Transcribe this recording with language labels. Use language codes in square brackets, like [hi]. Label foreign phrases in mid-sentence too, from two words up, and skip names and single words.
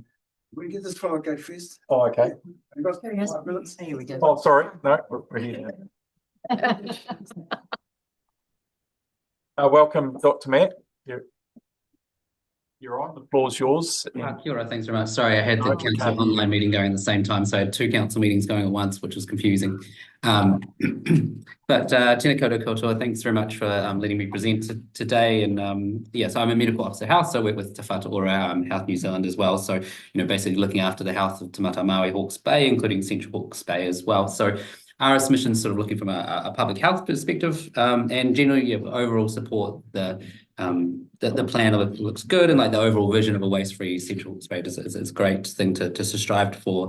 [en] We get this fellow go first. oh okay. I've got 5 minutes. Here we go. Oh sorry, no, we're here. Welcome, Dr. Matt. You're on, the floor's yours. [mi] Kia ora, [en] thanks very much. Sorry, I had the Okay. council online meeting going at the same time, so I had two council meetings going at once, which was confusing. [mi] But tēnā koutou katoa, [en] thanks very much for letting me present today. And yes, I'm a medical officer health, so I work with Te Whatu Ora, Health New Zealand as well. So, basically looking after the health of Te Mata Maui Hawke's Bay, including Central Hawke's Bay as well. So our mission is sort of looking from a public health perspective, and generally overall support the plan looks good, and like the overall vision of a waste-free Central Hawke's Bay is a great thing to strive for.